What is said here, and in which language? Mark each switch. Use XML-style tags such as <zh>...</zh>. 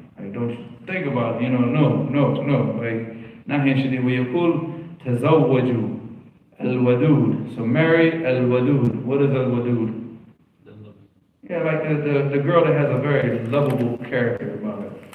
<en>Like, don't you think about it, no. Like,</en> <ar>نهيا شديدا. ويقول تزوجوا الودود.</ar> <en>So marry</en> <ar>الودود.</ar> <en>What is الودود? Yeah, like the girl that has a very lovable character about it.</en>